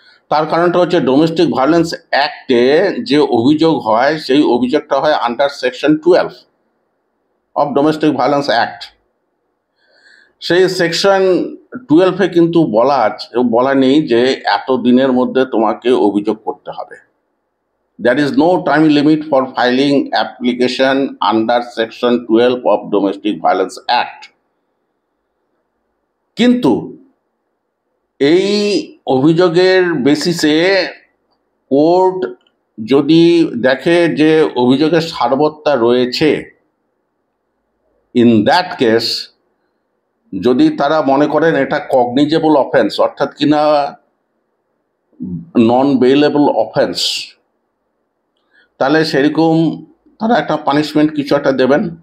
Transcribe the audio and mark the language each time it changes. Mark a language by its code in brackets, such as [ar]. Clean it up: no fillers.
[bn] তার কারণটা হচ্ছে ডোমেস্টিক ভায়োলেন্স অ্যাক্টে যে অভিযোগ হয় সেই অভিযোগটা হয় under section 12 of domestic violence act. সেই সেকশন 12-এ কিন্তু বলা নেই যে এত দিনের মধ্যে তোমাকে অভিযোগ করতে হবে। [en] There is no time limit for filing application under section 12 of Domestic Violence Act. [bn] কিন্তু এই অভিযোগের বেসিসে কোর্ট যদি দেখে যে অভিযোগের সারবত্তা রয়েছে, [en] in that case [bn] যদি তারা মনে করেন এটা কগনিজেবল অফেন্স অর্থাৎ কিনা নন বেইলেবল অফেন্স, তাহলে সেরকম তারা একটা পানিশমেন্ট কিছু একটা দেবেন।